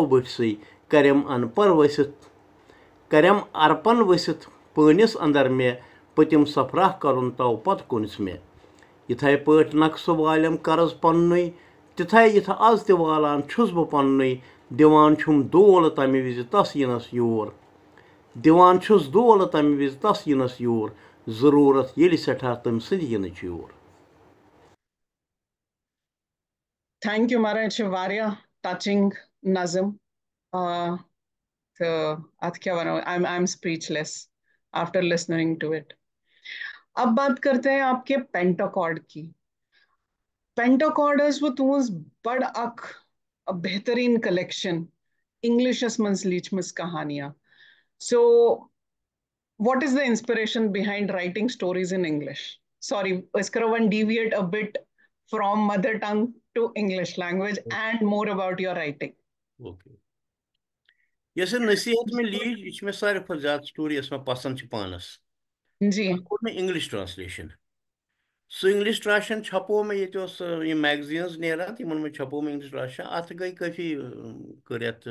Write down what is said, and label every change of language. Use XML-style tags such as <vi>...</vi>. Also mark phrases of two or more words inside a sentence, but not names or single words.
<ks>بٔٹھسٕے کرٮ۪م انپر ؤسِتھ کرٮ۪م ارپن ؤسِتھ پٲنِس انٛدر مےٚ پٔتِم سفرا کرُن تو پتہٕ کُنس مےٚ یِتھے پٲٹھۍ نکھ سُہ والٮ۪م قرض پننُے تِتھے یِتھ آز تہِ والان چھُس بہٕ پننُے دِوان چھُم دولہٕ تمہِ وِزِ تس یِنس یور دِوان چھُس دولہٕ تمہِ وِزِ تس یِنس یور ضروٗرت ییٚلہِ سٮ۪ٹھاہ تٔمۍ سٕنٛدِ یِنٕچ یور</ks> <en>thank you</en> <ks>مہراج یہِ چھِ واریاہ ٹچِنگ نظم تہٕ اتھ کیٛاہ ونو</ks> <en>I am speechless after listening to it</en> <ur>اب بات کرتے ہیں آپ کے پینٹاکارڈ کی</ur> <ks>پینٹاکارڈس وہ تُہنٛز بڑ اکھ بہترین کلیکشن انگلشس منٛز لیٖچھمٕژ کہانیاں سو</ks> <en>what is the inspiration behind writing stories in English? Sorry,</en> <ks>أسۍ کرو وۄنۍ</ks> <en>deviate a bit from mother tongue to English language and more about your writing.</en> <ks>اوکے یۄس یہِ نصیحت مےٚ لیٖچ یہِ چھِ مےٚ ساروی کھۄتہٕ زیادٕ سٹوری یۄس مےٚ پسنٛد چھِ پانس جی تتھ کوٚر مےٚ</ks> <en>English translation</en> <ks>سُہ</ks> <en>English translation</en> <ks>چھپو مےٚ ییٚتہِ اوس یِم میگزیٖنز نیران تِمن منٛز چھپو مےٚ</ks> <en>English translation</en> <ks>اتھ گٔے کٲفی کٔر یتھ</ks>